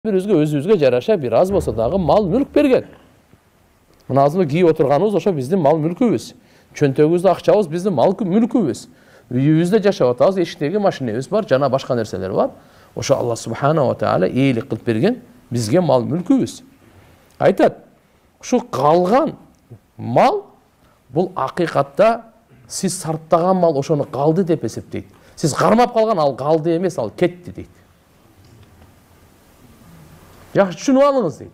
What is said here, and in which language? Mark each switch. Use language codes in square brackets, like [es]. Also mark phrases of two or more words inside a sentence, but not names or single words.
[ky] Өзүбүзгө жараша бир аз болсо дагы мал мүлк берген. Мына азыр кийип отурганыбыз ошо биздин мал мүлкүбүз. Чөнтөгүбүздө акчабыз биздин мал мүлкүбүз. Үйүбүздө жашап атабыз, эшиктеги машинебиз бар, жана башка нерселер бар. Ошо [ar] الله سبحانه وتعالى [ky] ээлик кылып берген бизге мал мүлкүбүз. Айтат, ушу калган мал бул акыйкатта сиз сарптаган мал ошону калды деп эсептейт. Сиз кармап калган ал калды эмес, ал кетти дейт. Жакшы түшүнүп алыңыз дейт.